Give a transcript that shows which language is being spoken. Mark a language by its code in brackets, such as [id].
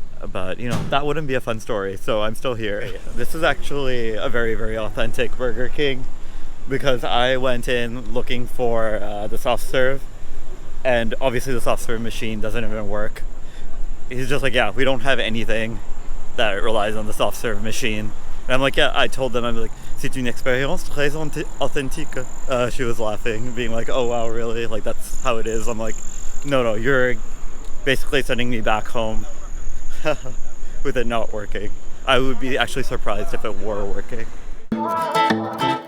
[en] But, you know, that wouldn't be a fun story, so I'm still here. This is actually a very, very authentic Burger King because I went in looking for the soft serve, and obviously the soft serve machine doesn't even work. He's just like, yeah, we don't have anything that relies on the soft serve machine. And I'm like, yeah, I told them, I'm like, [fr] C'est une expérience très authentique. [en] She was laughing, being like, oh wow, really? Like, that's how it is. I'm like, no, you're basically sending me back home with it not working. I would be actually surprised if it were working.